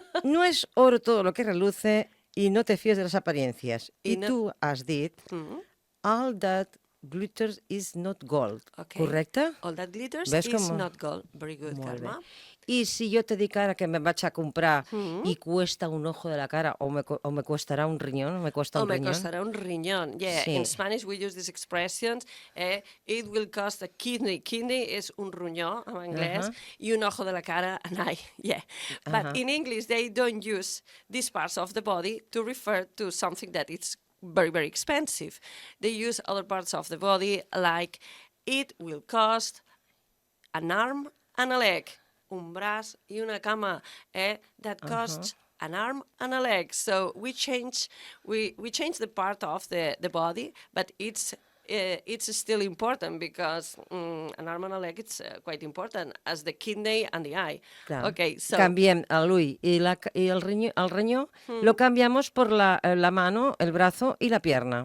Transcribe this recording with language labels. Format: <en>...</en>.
<es>No es oro todo lo que reluce y no te fíes de las apariencias.</es> <ca>I tu has dit...</ca> <en>All that glitters is not gold. Okay.</en> <ca>Correcte?</ca> <en>All that glitters</en> <es>¿Ves</es> <en>is not gold. Very good, Karma.</en> <ca>I si jo te dic ara que me'n vaig a comprar i</ca> <es>cuesta un ojo de la cara</es> <ca>o me costarà un riñón,</ca> <es>me cuesta un riñón.</es> <ca>O me costarà un riñón. Yeah, sí.</ca> <en>In Spanish we use these expressions. It will cost a kidney.</en> <ca>Kidney és un ronyó en anglès i</ca> <es>un ojo de la cara,</es> <en>an eye. Yeah. But in English they don't use these parts of the body to refer to something that it's very, very expensive. They use other parts of the body like it will cost an arm and a leg.</en> <ca>Un braç i una cama.</ca> <en>That costs an arm and a leg. So we change the part of the body, but it's still important because an arm and a leg it's quite important as the kidney and the eye.</en> <es>Claro.</es> <en>Okay, so</en> <ca>Cambiem l'ull</ca> <es>y el riñón, lo cambiamos por la mano, el brazo y la pierna.</es>